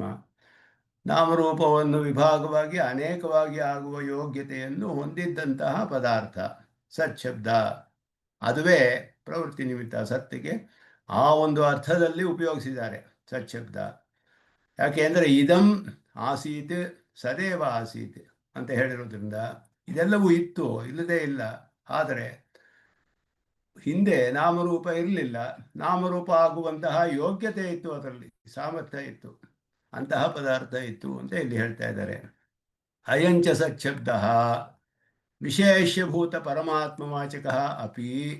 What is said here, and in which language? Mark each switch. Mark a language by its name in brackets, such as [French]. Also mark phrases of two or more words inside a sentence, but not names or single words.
[Kannada] ನಾಮರೂಪವನ್ನು ವಿಭಾಗವಾಗಿ ಅನೇಕವಾಗಿ ಆಗುವ ಯೋಗ್ಯತೆಯನ್ನು ಹೊಂದಿದ್ದಂತಹ ಪದಾರ್ಥ ಸಚ್ಶಬ್ದ. ಅದುವೇ ಪ್ರವೃತ್ತಿ ನಿಮಿತ್ತ. ಸತ್ತಿಗೆ ಆ ಒಂದು ಅರ್ಥದಲ್ಲಿ ಉಪಯೋಗಿಸಿದ್ದಾರೆ ಸಚ್ಶಬ್ದ. ಯಾಕೆ ಅಂದರೆ [Sanskrit] ಇದಂ ಆಸೀತ್ ಸದೇವ ಆಸೀತ್ [Kannada] ಅಂತ ಹೇಳಿರೋದ್ರಿಂದ ಇದೆಲ್ಲವೂ ಇತ್ತು, ಇಲ್ಲದೇ ಇಲ್ಲ. ಆದರೆ ಹಿಂದೆ ನಾಮರೂಪ ಇರಲಿಲ್ಲ, ನಾಮರೂಪ ಆಗುವಂತಹ ಯೋಗ್ಯತೆ ಇತ್ತು, ಅದರಲ್ಲಿ ಸಾಮರ್ಥ್ಯ ಇತ್ತು, ಅಂತಹ ಪದಾರ್ಥ ಇತ್ತು ಅಂತ ಇಲ್ಲಿ ಹೇಳ್ತಾ ಇದ್ದಾರೆ. [Sanskrit] ಅಯಂಚ ಸಚ್ಶಬ್ದ ವಿಶೇಷಭೂತ ಪರಮಾತ್ಮವಾಚಕ ಅಪಿ.